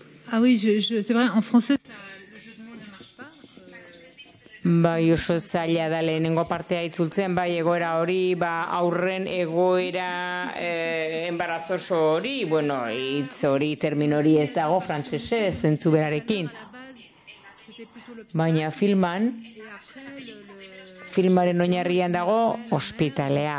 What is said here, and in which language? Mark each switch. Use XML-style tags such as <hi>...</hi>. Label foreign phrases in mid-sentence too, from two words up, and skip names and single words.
<fr>Ah oui, c'est vrai, en français, le jeu de mots ne marche pas.</fr> <eu>Bai, oso zaila da lehenengo partea itzultzen, bai, egoera hori, aurren egoera embarazoso hori, bueno, hitz hori, termin hori ez dago frantsesez, zentzu berarekin. Baina filmaren oinarrian dago ospitalea.</eu>